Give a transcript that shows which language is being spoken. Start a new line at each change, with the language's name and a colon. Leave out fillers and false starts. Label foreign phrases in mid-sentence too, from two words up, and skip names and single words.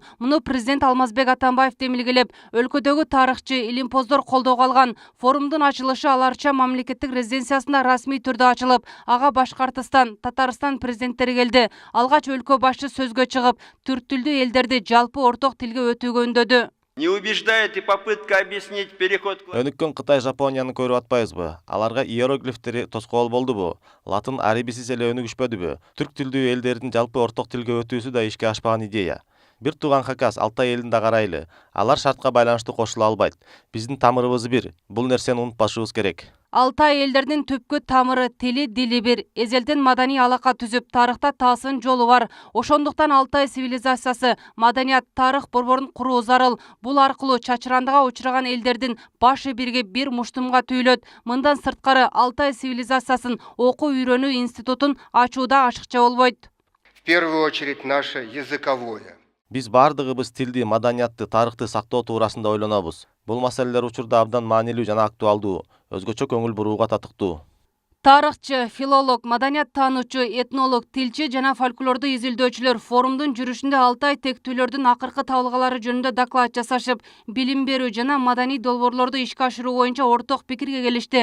Kyrgyz: Муну президент Алмазбек Атамбаев демилгелеп, өлкөдөгү тарыхчы, илимпоздор колдоого алган. Форумдун ачылышы аларча мамлекеттик резиденциясында расмий түрдө ачылып, ага Башкортостан, Татарстан президенттери келди. Алгач өлкө башчы сөзгө чыгып, түрк тилдүү элдерди жалпы орток тилге өтүүгө үндөдү.
Russian: Не убеждает и попытка объяснить переход...
Kyrgyz: Өнүккөн Кытай, Жапонияны көрүп атпайбызбы? Аларга иероглифтери тоскоол болдубу? Латын арабисиз эле өнүгүшпөдүбү? Түрк тилдүү элдердин жалпы орток тилге өтүүсү да ишке ашпаган идея. Бир тууган хакас Алтай элин да карайлы. Алар шартка байланыштуу кошула албайт. Биздин тамырыбыз бир. Бул нерсени унутпашыбыз керек. Алтай элдеринин түпкү тамыры, тили, дили бир. Эзелден маданий алака түзүп, тарыхта таасын жолу бар. Ошондуктан Алтай цивилизациясы, маданият, тарых борборун куруу зарыл. Бул аркылуу чачырандыга учураган элдердин башы бирге бир муштумга түйүлөт. Мындан сырткары Алтай цивилизациясын окуу үйрөнүү институтун ачууда ашыкча болбойт.
Russian: В первую очередь наше языковое.
Kyrgyz: Биз бардыгыбыз тилди, маданиятты, тарыхты сактоо туурасында ойлонобуз. Бул маселелер учурда абдан маанилүү жана актуалдуу, өзгөчө көңүл бурууга татыктуу. Тарыхчы, филолог, маданият таануучу, этнолог, тилчи жана фольклорду изилдөөчүлөр форумдун жүрүшүндө Алтай тектүүлөрдүн акыркы табылгалары жөнүндө доклад жасашып, билим берүү жана маданий долбоорлорду ишке ашыруу боюнча орток пикирге келишти.